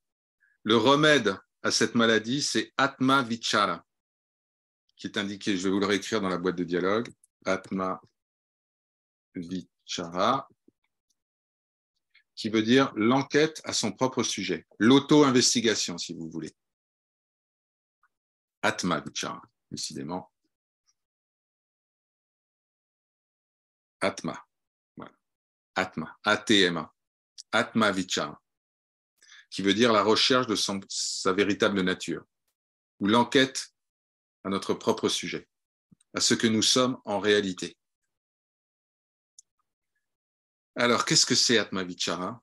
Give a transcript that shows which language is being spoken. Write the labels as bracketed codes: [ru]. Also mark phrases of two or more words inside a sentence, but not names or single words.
[fr] Le remède à cette maladie, c'est [sa] आत्म विचार, [fr] qui est indiqué, je vais vous le réécrire dans la boîte de dialogue, [sa] आत्म विचार, [fr] qui veut dire l'enquête à son propre sujet, l'auto-investigation, si vous voulez. [sa] आत्म विचार, décidément. [fr] Atma, voilà. Atma, A-T-M-A, [sa] आत्म विचार, [fr] qui veut dire la recherche de sa véritable nature, ou l'enquête à notre propre sujet, à ce que nous sommes en réalité. Alors, qu'est-ce que c'est [sa] आत्म विचार?